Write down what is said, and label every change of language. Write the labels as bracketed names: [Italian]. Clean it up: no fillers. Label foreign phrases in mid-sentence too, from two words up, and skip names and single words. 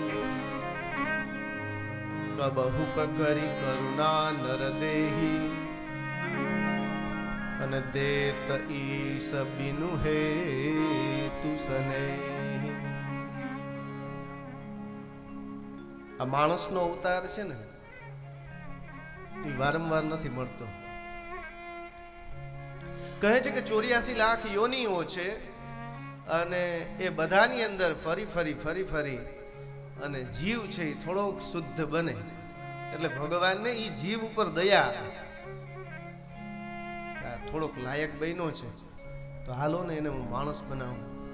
[Hindi] कबहु करी करुणा नर देही, अन देत ईश बिनु हे तु स्नेह। [Gujarati] આ માણસનો અવતાર છે ને એ વારંવાર નથી મળતો। કહે છે કે 84 લાખ યોનિઓ છે અને એ બધાની અંદર ફરી ફરી અને જીવ છે એ થોડોક શુદ્ધ બને એટલે ભગવાનને એ જીવ ઉપર દયા થોડોક લાયક બન્યો છે તો હાલો ને એને હું માણસ બનાવું।